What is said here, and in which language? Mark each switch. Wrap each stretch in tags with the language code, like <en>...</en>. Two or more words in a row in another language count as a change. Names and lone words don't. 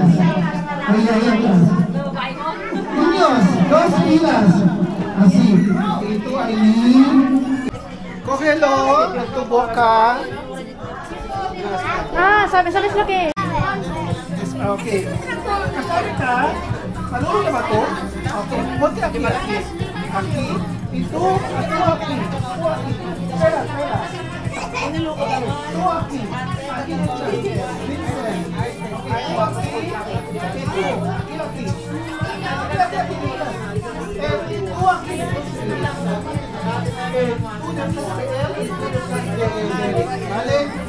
<es>Ahí atrás. Niños, dos filas. Así. Y tú ahí. Cógelo en tu boca. ¿Sabes lo que es?</es> <tl>Ok. ¿Sabe ka? Marunong ka ba ito?</tl> <es>Okay. Ponte aquí. Aquí. Y tú aquí. Espera. Tú aquí. Aquí. Vincent. Tú aquí. Y tú. Aquí. Tú aquí. ¿Vale?</es>